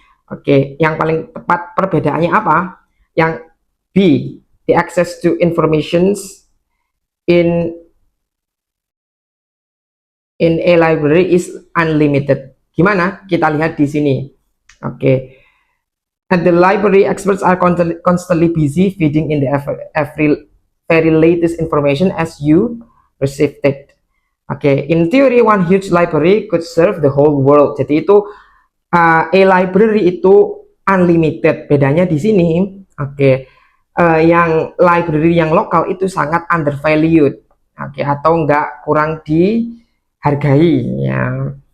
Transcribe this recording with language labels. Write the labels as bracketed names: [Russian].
[Indonesian] Oke, yang paling tepat perbedaannya apa? [English] Yang B, the access to informations in a library is unlimited. [Indonesian] Gimana? Kita lihat di sini. Oke. [English] And the library experts are constantly busy feeding in the every very latest information as you received it. Oke, in theory one huge library could serve the whole world. [Indonesian] Jadi itu a library itu unlimited. Bedanya di sini, oke, yang library yang lokal itu sangat undervalued. Oke, atau enggak, kurang dihargai ya.